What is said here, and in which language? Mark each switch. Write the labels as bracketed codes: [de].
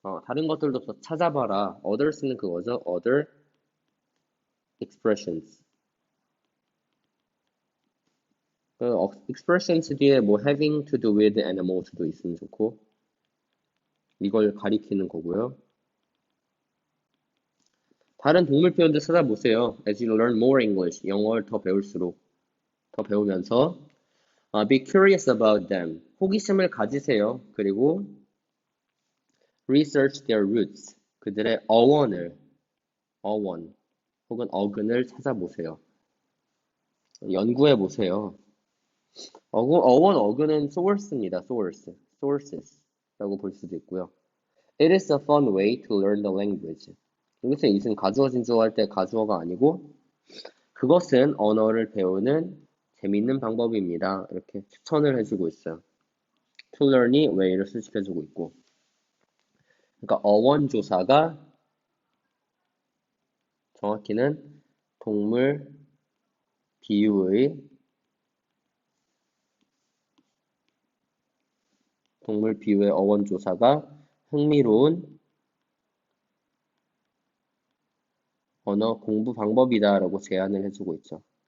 [ko] 다른 것들도 더 찾아봐라. others는 그거죠. [en] other expressions. [ko] 그 expressions 뒤에 뭐 [en] having to do with animals [ko] 도 있으면 좋고 이걸 가리키는 거고요. 다른 동물 표현들 찾아보세요. [en] As you learn more English, [ko] 영어를 더 배울수록 더 배우면서 [en] be curious about them. [ko] 호기심을 가지세요. 그리고 [en] research their roots. [ko] 그들의 어원 혹은 어근을 찾아보세요. 연구해 보세요. 어근은 source입니다. sources라고 볼 수도 있고요. [en] It is a fun way to learn the language. [ko] 여기서 이것은 가주어 진주어 할 때 가주어가 아니고 그것은 언어를 배우는 재밌는 방법입니다. 이렇게 추천을 해주고 있어요. To learn이 way를 수식해주고 있고 그러니까 어원조사가 정확히는 동물 비유의 어원조사가 흥미로운 언어 공부 방법이다라고 제안을 해주고 있죠.